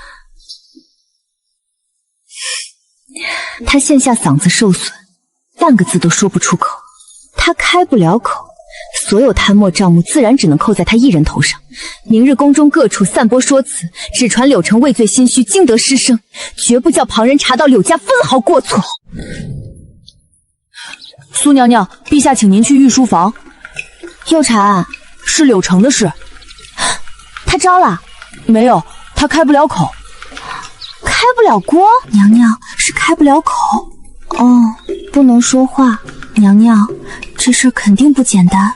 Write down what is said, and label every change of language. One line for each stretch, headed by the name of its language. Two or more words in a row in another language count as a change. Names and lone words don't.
Chinese: 他現下嗓子受損，半個字都說不出口，他開不了口，所有攤墨賬目自然只能扣在他一人頭上。明日宮中各處散播說辭，只傳柳城畏罪心虛，驚得失聲，絕不叫旁人查到柳家分毫過錯。蘇娘娘，陛下請您去御書房。又查案？是柳城的事。他招了？沒有，他開不了口。開不了鍋？娘娘是開不了口。哦，不能說話。娘娘，這事肯定不簡單。